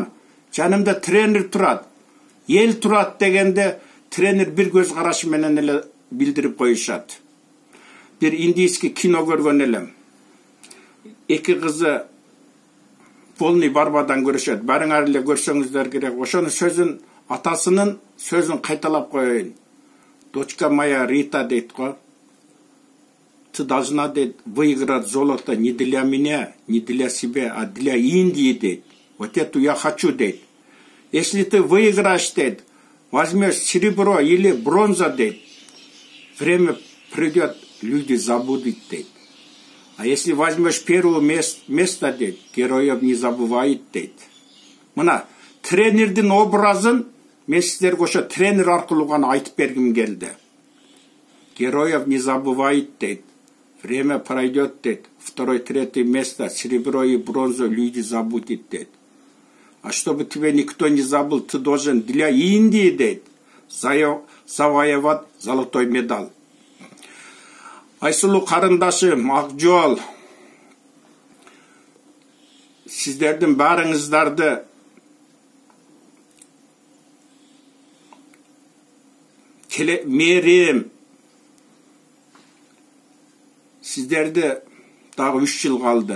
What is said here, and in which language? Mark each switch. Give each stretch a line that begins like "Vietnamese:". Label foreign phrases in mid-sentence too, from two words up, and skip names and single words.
Kyrgyz: Жанымда тренер турат, эл турат дегенде тренер бир көз карашы менен эле билдирип коюшат. Бир индийский кино көргөн элем. Эки кызы полный барбадан көрүшөт. Барыңар эле көрсөңүздөр керек. Ошонун сөзүн, атасынын сөзүн кайталап коеюн.
Russian: Дочка моя Рита
Kyrgyz: дейт го.
Russian: Ты должна выиграть золото не для меня, не для себя, а для Индии, дейт. Вот эту я хочу, дейт. Если ты выиграешь, дейт, возьмешь серебро или бронза, дейт, время придет, люди забудут, дейт. А если возьмешь первое место, дейт, героев не забывает, дейт.
Kyrgyz: Мына тренердин образын мен сиздерге ошо тренер аркылуу гана айтып бергим келди.
Russian: Героев не забывает, дейт. Время пройдет, дейт. Второе, третье место, серебро и бронзу люди забудут, дейт. А чтобы тебя никто не забыл, ты должен для Индии, дейт, завоевать золотой медаль.
Kyrgyz: Айсулуу карындашым, Акжол, сиздердин баарыңыздарды мерим, сиздерди дагы 3 жыл калды.